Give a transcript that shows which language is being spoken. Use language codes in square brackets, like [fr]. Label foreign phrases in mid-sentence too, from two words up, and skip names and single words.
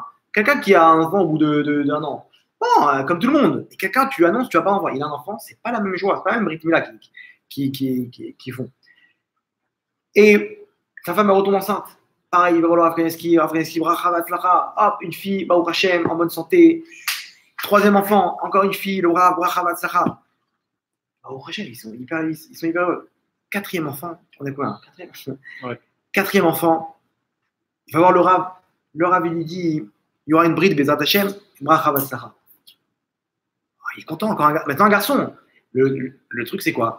[fr] Quelqu'un qui a un enfant au bout d'un an, bon, comme tout le monde, et quelqu'un tu annonces tu vas pas avoir, il a un enfant, c'est pas la même joie, c'est pas la même rythme là qui font. Et sa femme elle retombe enceinte. Pareil, il va voir Afghaneski, [he] ברכה והצלחה, [fr] hop, une fille, [he] ברוך השם, [fr] en bonne santé. Troisième enfant, encore une fille, le [he] ברכה והצלחה. ברוך השם, [fr] ils sont hyper heureux. Quatrième enfant, on est quoi? Quatrième enfant, il va voir le Rav. Le Rav, il lui dit, il y aura une bride, [he] בעזרת השם ברכה והצלחה. [fr] Il est content, encore maintenant un garçon. Le truc, c'est quoi?